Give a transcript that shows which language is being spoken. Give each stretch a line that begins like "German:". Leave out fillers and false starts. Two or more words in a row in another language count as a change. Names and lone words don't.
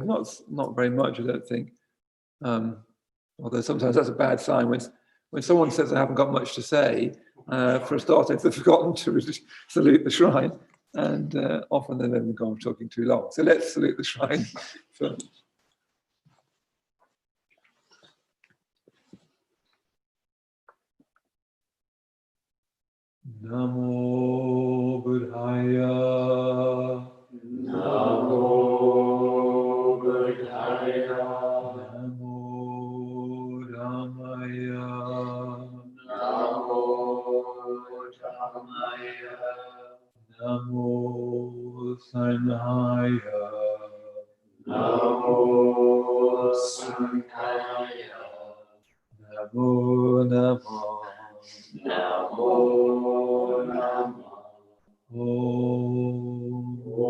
English: Not very much, I don't think. Although sometimes that's a bad sign when someone says I haven't got much to say. For a start, if they've forgotten to salute the shrine, and often they then go on talking too long. So let's salute the shrine first.
Pali: Namo Buddhaya. Namo Buddhaya. Namo Dhammaya. Namo Dhammaya. Namo Sanghaya. Namo Sanghaya. Namo Namo. Namo Namo. Om.